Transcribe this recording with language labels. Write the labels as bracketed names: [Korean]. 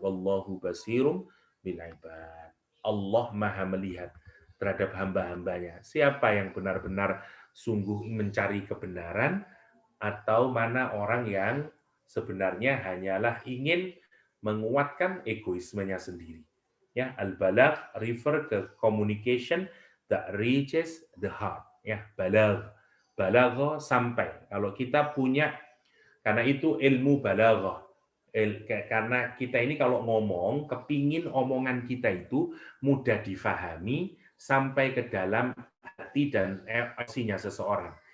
[Arabic] Wallahu basirum bil ibad. [Indonesian] Allah Maha melihat terhadap hamba-hambanya. Siapa yang benar-benar sungguh mencari kebenaran, atau mana orang yang sebenarnya hanyalah ingin menguatkan egoismenya sendiri. [English] Ya, al-balagh refer ke communication that reaches the heart. [Indonesian] Ya, balagh. Balagh sampai. Kalau kita punya, karena itu ilmu balaghah. Karena kita ini kalau ngomong, kepingin omongan kita itu mudah difahami sampai ke dalam hati dan emosinya seseorang.